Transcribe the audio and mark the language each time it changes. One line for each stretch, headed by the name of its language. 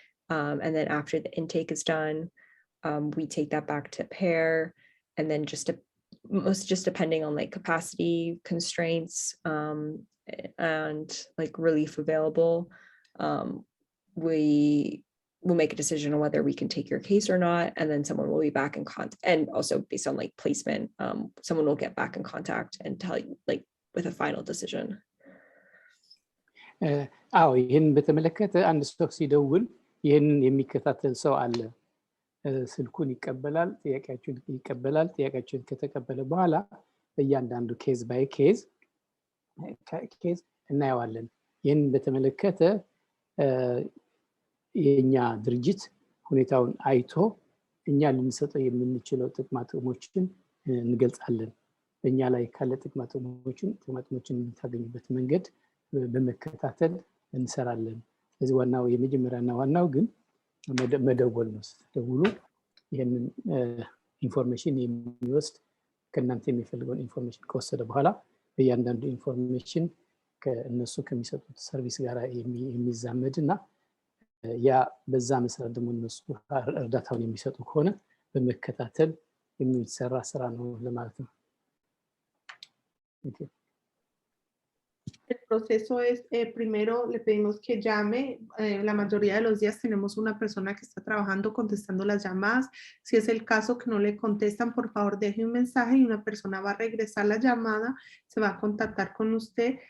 English: And then after the intake is done, we take that back to pair, and then just depending on like capacity constraints and like relief available, we will make a decision on whether we can take your case or not, and then someone will be back in contact. And also based on like placement, someone will get back in contact and tell you like with a final decision.
Amharic: ይህን በተመለከተ አንድ ሰው ሲደውል ይህንን የሚከታተል ሰው አለ። ስልኩን ይቀበላል፣ ጥያቄያችሁን ከተቀበለ በኋላ በእያንዳንዱ ኬዝ ባይ ኬዝ እናየዋለን። ይህን በተመለከተ የኛ ድርጅት ሁኔታውን አይቶ እኛ ልንሰጠው የምንችለው ጥቅማጥቅሞችን እንገልጻለን። በእኛ ላይ ካለ ጥቅማጥቅሞችን የምታገኙበት መንገድ በመከታተል እንሰራለን። ስለዚህ ዋናው የመጀመሪያና ዋናው ግን መደወል ነው። ስትደውሉ ይህንን ኢንፎርሜሽን የሚወስድ ከእናንተ የሚፈልገውን ኢንፎርሜሽን ከወሰደ በኋላ በእያንዳንዱ ኢንፎርሜሽን ከእነሱ ከሚሰጡት ሰርቪስ ጋር የሚዛመድ እና ያ በዛ መሰረት ደግሞ እነሱ እርዳታውን የሚሰጡ ከሆነ በመከታተል የሚሰራ ስራ ነው ለማለት ነው።
Spanish: El proceso es, primero le pedimos que llame, la mayoría de los días tenemos una persona que está trabajando contestando las llamadas. Si es el caso que no le contestan, por favor deje un mensaje y una persona va a regresar la llamada, se va a contactar con usted.